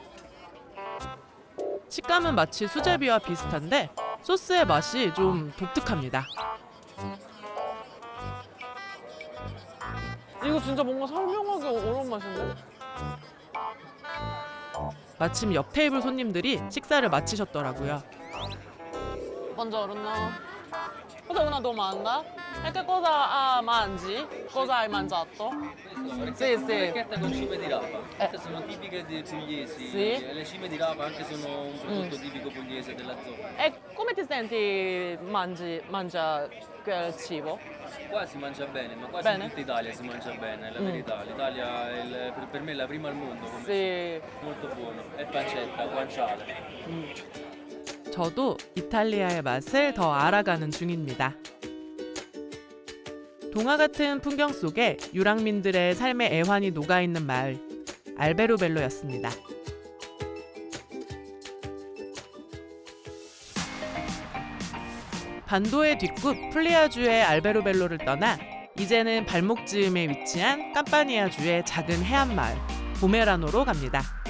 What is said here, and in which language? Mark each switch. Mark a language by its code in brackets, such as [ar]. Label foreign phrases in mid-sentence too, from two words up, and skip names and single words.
[ko] 식감은 마치 수제비와 비슷한데 소스의 맛이 좀 독특합니다. 이거 진짜 뭔가 설명하기 어려운 맛인데? 마침 옆 테이블 손님들이 식사를 마치셨더라고요. [it] Buongiorno. Cos'è una domanda? E che cosa mangi? Cosa hai mangiato? Sì, sì. Porchetta con cime di rapa. Queste sono tipiche dei pugliesi. Sì. Le cime di rapa anche sono un prodotto tipico pugliese della zona. E come ti senti mangia quel cibo? Qua si mangia bene, ma quasi Bene? in tutta Italia si mangia bene, è la verità. L'Italia è per me è la prima al mondo. Come Sì. molto buono. E pancetta, guanciale. [ko] 저도 이탈리아의 맛을 더 알아가는 중입니다. 동화 같은 풍경 속에 유랑민들의 삶의 애환이 녹아있는 마을, 알베로벨로였습니다. 반도의 뒷굽 플리아주의 알베로벨로를 떠나 이제는 발목 즈음에 위치한 캄파니아주의 작은 해안 마을, 보메라노로 갑니다.